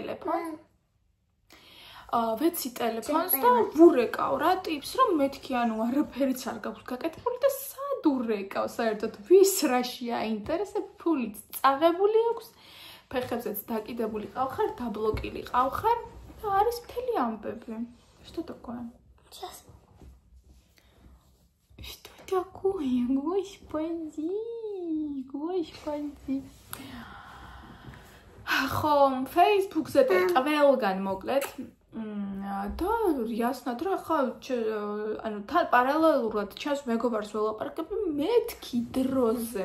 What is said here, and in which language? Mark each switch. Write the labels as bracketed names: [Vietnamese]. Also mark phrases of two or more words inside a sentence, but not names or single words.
[Georgian] ტელეფონს და ვურეკავ რა ტიპს რომ მეთქი ანუ არაფერიც არ გაქვს გაკეთებული და სად ურეკავ საერთოდ ვის რაში აინტერესებს ფულიც წაღებული აქვს ფეხებზეც დაკიდებული ყავხარ, დაბლოკილი ყავხარ და არის მთელი ამბები. [Russian] Что такое? Сейчас. Что такое? Господи. [Georgian] ხო, Facebook-ზე ყველგან მოკლედ და ясно, რა ხო, ანუ თან პარალელურად ჩემს მეგობარს ველაპარაკები მეთქი დროზე,